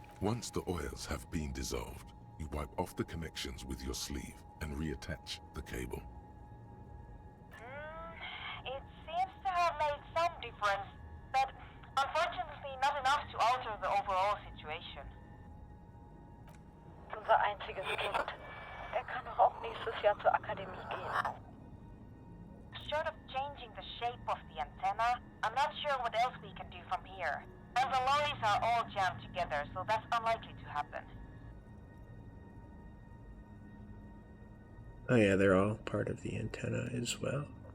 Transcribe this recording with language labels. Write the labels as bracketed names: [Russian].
[English] Once the oils have been dissolved, you wipe off the connections with your sleeve and reattach the cable. It seems to have made some difference, but unfortunately not enough to alter the overall situation. [German] Unser einziges Kind. Kann doch auch nächstes Jahr zur Akademie gehen. [English] Short of changing the shape of the antenna, I'm not sure what else we can do from here. And the lorries are all jammed together, so that's unlikely to happen. Oh yeah, they're all part of the antenna as well.